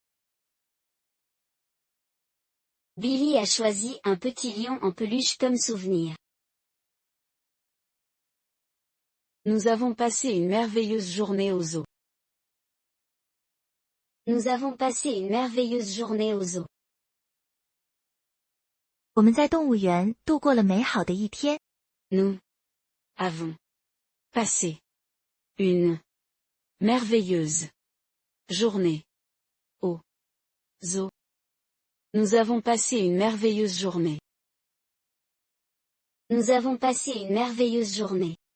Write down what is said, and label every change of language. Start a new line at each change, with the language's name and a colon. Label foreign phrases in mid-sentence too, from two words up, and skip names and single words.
French: Billy a choisi un petit lion en peluche comme souvenir. Nous avons passé une merveilleuse journée au zoo. Nous avons passé une merveilleuse journée au zoo.
Chinese: 我们在动物园度过了美好的一天。
French: Nous avons passé une merveilleuse journée au zoo. Nous avons passé une merveilleuse journée. Nous avons passé une merveilleuse journée.